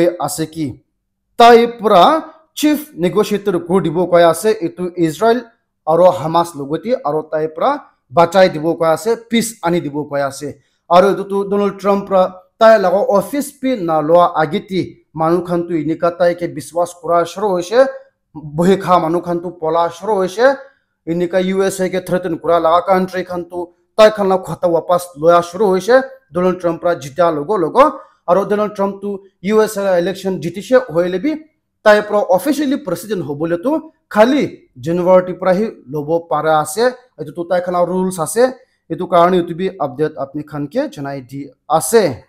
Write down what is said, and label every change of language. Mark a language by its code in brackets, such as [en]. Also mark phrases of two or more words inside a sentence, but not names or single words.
[nag] ase ki tai pura [en] chief negotiator [nag] kodibo koi ase itu Israel aro Hamas logoti aro tai pra bachai dibo koi ase peace ani dibo koi ase aro itu Donald Trump pra tai laga office pi na loa agiti manu khan tu inika tai ke biswas kura shuru hoise bohe kha manu khan tu pola shuru hoise inika USA ke threaten kura laga country khan tu tai khan la khata wapas loya shuru hoise Donald Trump pra jita logo aro Donald Trump tu [en] US election [nag] jitishe hoile bi tai pro [en] officially president [nag] hobole tu khali January pra hi lobo para ase etu tu tai khana rules ase etu karone etu bi update apni khan ke janai di ase